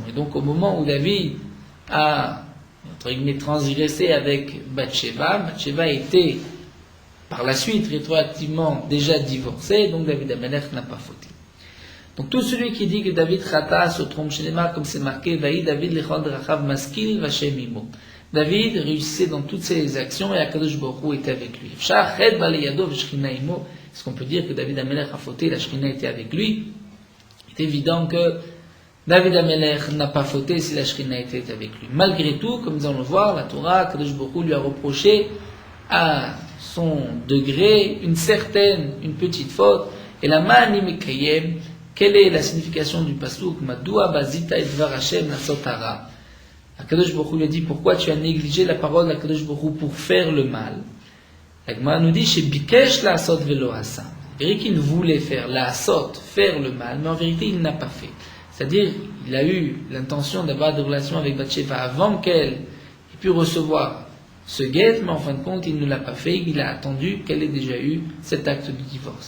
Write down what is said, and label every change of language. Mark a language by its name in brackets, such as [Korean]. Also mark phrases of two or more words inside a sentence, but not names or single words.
[French] Et donc au moment où David a, entre guillemets, transgressé avec Bathsheba, Bathsheba était par la suite, rétroactivement, déjà divorcé, donc David Amelech n'a pas fauté. Donc tout celui qui dit que [Hebrew] David Khata [French] se trompe chez les mains, comme c'est marqué, [Hebrew] Vaï David lechol drachav maskil vachem imo. [French] David réussissait dans toutes ses actions et [Hebrew] Akadosh Baruch Hu [French] était avec lui. Est-ce qu'on peut dire que David Amelech a fauté, la Shekhinah était avec lui? C'est évident que David Amelech n'a pas fauté si la Shekhinah était avec lui. Malgré tout, comme nous allons le voir, la Torah, [Hebrew] Akadosh Baruch Hu [French] lui a reproché à son degré une petite faute. Et la [Hebrew] Ma'ani Mekayem, [French] quelle est la signification du pasuk? [Hebrew] Madoua bazita et dvar Hashem nasotara. Akadosh Baruch Hu [French] lui a dit, pourquoi tu as négligé la parole d' [Hebrew] Akadosh Baruch Hu [French] pour faire le mal? [Hebrew] La Gemara nous dit, chez Bikesh la asot velo asa. [French] C'est vrai qu'il voulait faire [Hebrew] la asot, [French] faire le mal, mais en vérité il n'a pas fait. C'est-à-dire, il a eu l'intention d'avoir des relations avec Bathsheba avant qu'elle ait pu recevoir ce guet, mais en fin de compte il ne l'a pas fait, il a attendu qu'elle ait déjà eu cet acte de divorce.